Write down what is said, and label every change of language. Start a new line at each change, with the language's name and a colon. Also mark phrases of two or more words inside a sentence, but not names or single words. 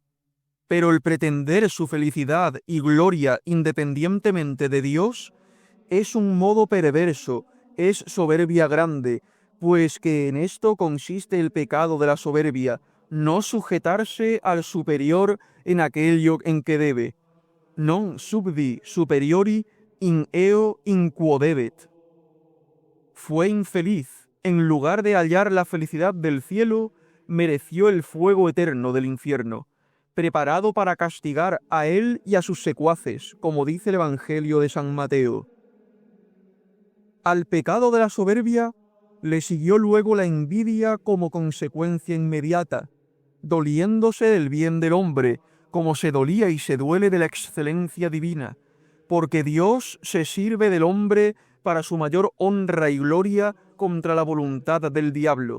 Spanish: Pero el pretender su felicidad y gloria independientemente de Dios es un modo perverso, es soberbia grande, pues que en esto consiste el pecado de la soberbia, no sujetarse al superior en aquello en que debe.
Latin: Non subdi superiori in eo in quo debet.
Spanish: Fue infeliz, en lugar de hallar la felicidad del cielo, mereció el fuego eterno del infierno, preparado para castigar a él y a sus secuaces, como dice el Evangelio de San Mateo. Al pecado de la soberbia Le siguió luego la envidia como consecuencia inmediata, doliéndose del bien del hombre, como se dolía y se duele de la excelencia divina, porque Dios se sirve del hombre para su mayor honra y gloria contra la voluntad del diablo.